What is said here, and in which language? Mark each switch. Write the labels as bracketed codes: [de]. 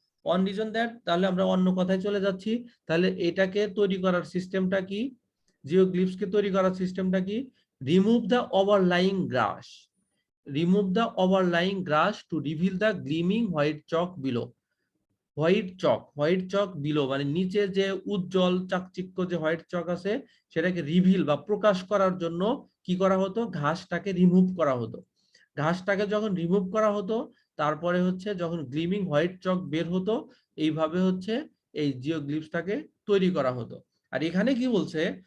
[en] On reason that, [bn] তাহলে আমরা অন্য কথায় চলে যাচ্ছি। তাহলে এটাকে তৈরি করার সিস্টেমটা কি, জিওগ্লিফস কে তৈরি করার সিস্টেমটা কি? [en] Remove the overlying grass, remove the overlying grass to reveal the gleaming white chalk below. White chalk below [bn] মানে নিচে যে উজ্জ্বল চাকচিক্য যে হোয়াইট চক আছে সেটাকে রিভিল বা প্রকাশ করার জন্য কি করা হতো? ঘাসটাকে রিমুভ করা হতো। ঘাসটাকে যখন রিমুভ করা হতো তারপরে হচ্ছে যখন গ্লিমিং হোয়াইট চক বের হতো, এইভাবে হচ্ছে এই জিওগ্লিফসটাকে তৈরি করা হতো। আর এখানে কি বলছে?